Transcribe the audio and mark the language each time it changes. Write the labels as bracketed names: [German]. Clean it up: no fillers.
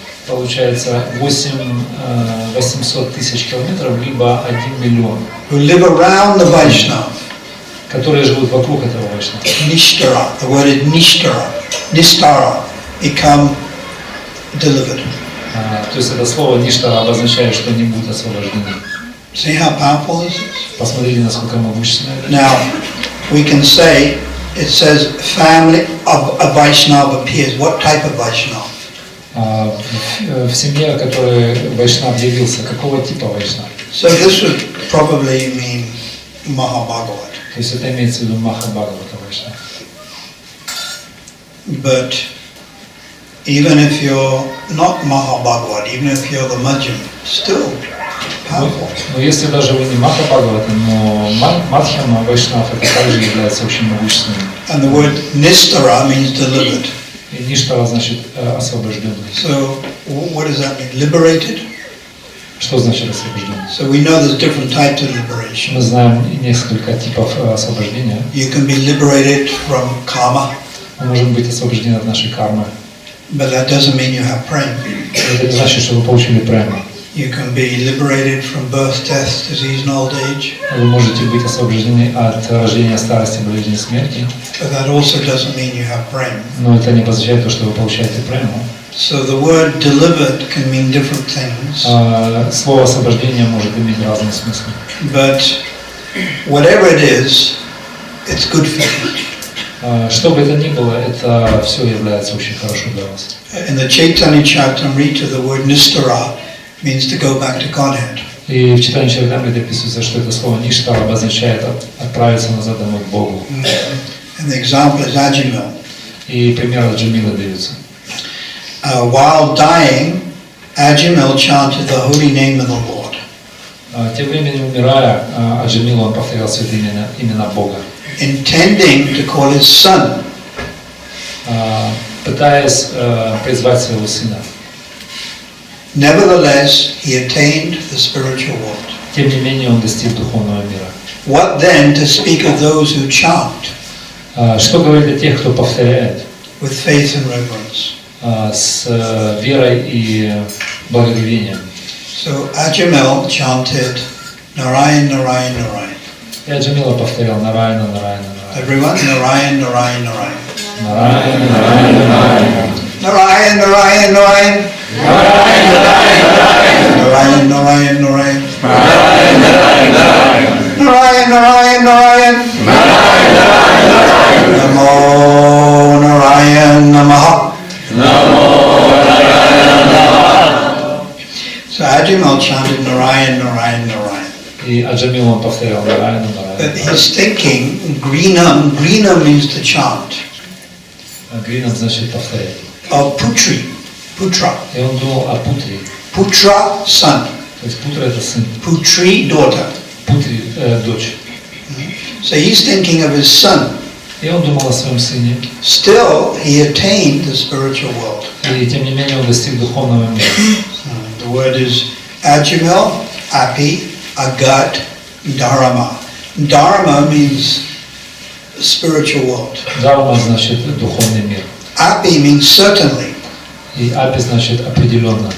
[Russian] Получается 800 тысяч километров, либо 1 миллион, [English] Who live around the Vaishnava. [Russian] которые живут вокруг этого Вайшнава. [English] Nishtara, the word is Nishtara, become delivered. [Russian] То есть это слово ништара обозначает, что они будут освобождены. [English] See how powerful this is? [Russian] Посмотрите, насколько могущественно это. [English] Now, we can say, it says family of a Vaishnava appears. What type of Vaishnava? [Russian] В семье, в которой Вайшнав явился, какого типа Вайшнав? [English] So this would probably mean Mahabhagavat. [Russian] То есть это имеется в виду Махабхагавата Вайшнав. [English] But even if you're not Mahabhagavat, even if you're the Madhyam, still powerful. [Russian] Но если даже вы не Махабхагавата, но Мадхьяма Вайшнав, это также является очень могущественным. [English] And the word Nistara means delivered. [Russian] И ништара значит освобожденный. [English] So what does that mean? Liberated? [Russian] Что значит освобожденный? [English] So we know there's different types of liberation. [Russian] Мы знаем несколько типов освобождения. [English] You can be liberated from karma, [Russian] Мы можем быть освобождены от нашей кармы. [English] but that doesn't mean you have prema. [Russian] Это не значит, что вы получили прему. [English] You can be liberated from birth, death, disease, and old age, [Russian] Вы можете быть освобождены от рождения, старости, болезни, смерти. [English] but that also doesn't mean you have prema. [Russian] Но это не означает то, что вы получаете прему. [English] So the word delivered can mean different things, [Russian] Слово освобождение может иметь разные смыслы. [English] but whatever it is, it's good for you. [Russian] Что бы это ни было, это все является очень хорошо для вас. [English] In the Chaitanya Charitamrita, the word Nistara means to go back to Godhead. [Russian] И в читании Чаритамриты описывается, что это слово ништара обозначает отправиться назад домой к Богу. [English] And the example is Ajamil. [Russian] И пример от Джамила дается. [English] While dying, Ajamil chanted the holy name of the Lord. [Russian] Тем временем, умирая, Аджамил, он повторял святые имена Бога, [English] Intending to call his son. [Russian] пытаясь призвать своего сына. [English] Nevertheless, he attained the spiritual world. [Russian] Тем не менее, он достиг духовного мира. [English] What then to speak of those who chant [Russian] Что говорит о тех, кто повторяет [English] with faith and reverence? [Russian] с верой и благоговением? [English] So Ajamil chanted Narayan, Narayan, Narayan. [Russian] И Аджамила повторял Нараяна, Нараяна, Нараяна. [English] Everyone, Narayan, Narayan, Narayan. [Russian] Нараяна, Нараяна, Нараяна. [Sanskrit] Narayan, Narayan, Narayan. Narayan, Narayan, Narayan. Narayan, Narayan, Narayan. Namo Narayan Namaha. [English] So Ajamil chanted Narayan, Narayan, Narayan. [Russian] И Аджамил, он повторял Нараяна, [English] But [Russian] Нараяна. [English] he's thinking, Greenam means to chant, [Russian] Гринам значит повторять. [English] of Putri, Putra. [Russian] И он думал о Путре. [English] Putra, son. [Russian] То есть Путра это сын, [English] Putri, daughter. [Russian] Путри дочь. [English] So he's thinking of his son. [Russian] И он думал о своем сыне. [English] Still, he attained the spiritual world. [Russian] И тем не менее он достиг духовного мира. [English] The word is Ajamil, Api, Agat, Dharma. Dharma means spiritual world. [Russian] Дарма значит духовный мир. [English] Api means certainly. [Russian] И Апи значит определенно.